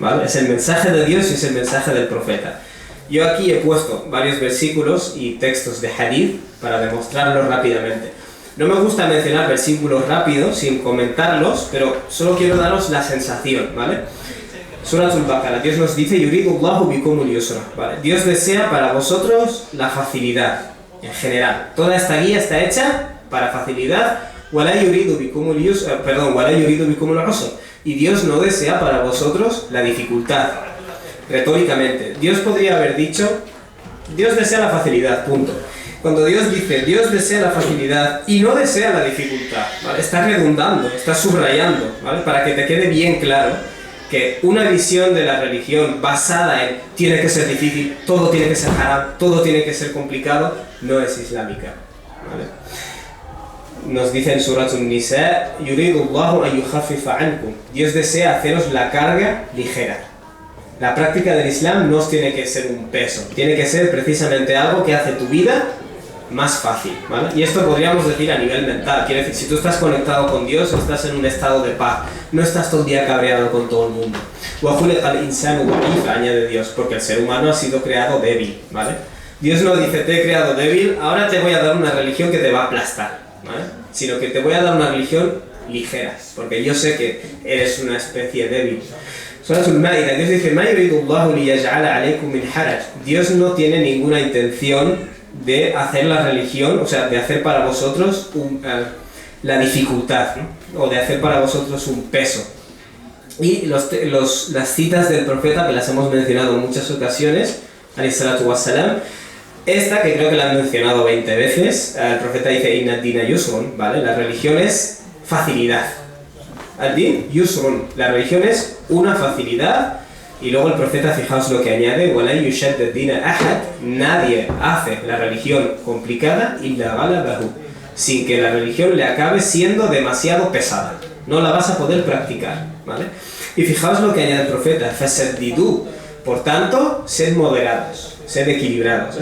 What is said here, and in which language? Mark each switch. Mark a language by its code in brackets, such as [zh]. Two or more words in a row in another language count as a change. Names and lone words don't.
[es] Es el mensaje de Dios y es el mensaje del profeta. Yo aquí he puesto varios versículos y textos de hadith para demostrarlo rápidamente. No me gusta mencionar versículos rápidos sin comentarlos, pero solo quiero daros la sensación, ¿vale? Suratul Baqara, Dios nos dice, [ar] يريد الله بكم اليسر, [es] ¿vale? Dios desea para vosotros la facilidad, en general. Toda esta guía está hecha para facilidad, [ar] ولا يريد بكم اليسر ولا يريد بكم العسر. [es] Y Dios no desea para vosotros la dificultad. Retóricamente, Dios podría haber dicho, Dios desea la facilidad, punto. Cuando Dios dice, Dios desea la facilidad y no desea la dificultad, ¿vale? Está redundando, está subrayando, ¿vale? Para que te quede bien claro que una visión de la religión basada en tiene que ser difícil, todo tiene que ser haram, todo tiene que ser complicado, no es islámica, ¿vale? Nos dice en Surat An-Nisa, [ar] يريد الله أن يخفف عنكم. [es] Dios desea haceros la carga ligera. La práctica del Islam no tiene que ser un peso, tiene que ser precisamente algo que hace tu vida más fácil, ¿vale? Y esto podríamos decir a nivel mental, quiere decir, si tú estás conectado con Dios, estás en un estado de paz, no estás todo el día cabreado con todo el mundo. Añade Dios, porque el ser humano ha sido creado débil, ¿vale? Dios no dice, te he creado débil, ahora te voy a dar una religión que te va a aplastar, ¿vale? Sino que te voy a dar una religión ligera, porque yo sé que eres una especie débil. Suratul Maida, Dios dice, [ar] "ما يريد الله ليجعل عليكم من حرج". [es] Dios no tiene ninguna intención de hacer la religión, o sea, de hacer para vosotros la dificultad, ¿no? O de hacer para vosotros un peso. Y las citas del profeta, que las hemos mencionado en muchas ocasiones, [ar] عليه الصلاة والسلام, [es] esta que creo que la han mencionado 20 veces, el profeta dice, [ar] "إن الدين يسر", [es] ¿vale? La religión es facilidad. [ar] الدين يسر, [es] la religión es una facilidad. Y luego el profeta, fijaos lo que añade, [ar] "ولا يشاد الدين أحد", [es] nadie hace la religión complicada [ar] إلا غلبه, [es] sin que la religión le acabe siendo demasiado pesada. No la vas a poder practicar, ¿vale? Y fijaos lo que añade el profeta, "Fasaddidu", por tanto, sed moderados, sed equilibrados.